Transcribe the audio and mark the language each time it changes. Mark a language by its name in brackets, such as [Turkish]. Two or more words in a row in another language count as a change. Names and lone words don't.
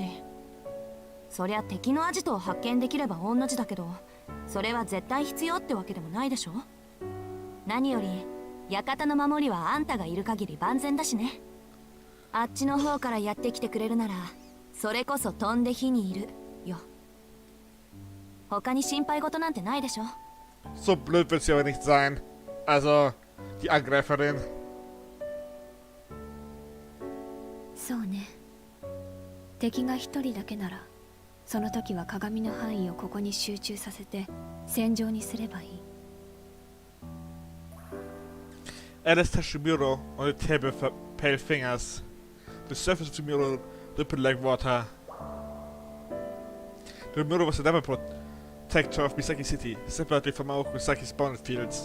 [Japanese] そりゃ敵のアジトを発見できれば同じだけど、それは絶対必要ってわけでもないでしょ。何より館の守りはあんたがいる限り万全だしね。あっちの方からやってきてくれるなら、それこそ飛んで火にいるよ。他に心配事なんてないでしょ。 [German] So blöd wird sie aber nicht sein. Also, die Angreiferin. [Japanese] そうね。敵が一人だけならその時は鏡の範囲をここに集中させて戦場にすればいい。 [English] Alice touched the mirror on the table with her pale fingers. The surface of the mirror rippled like water. The mirror was a never protector of Misaki City, separately from Aoko Misaki's battlefields.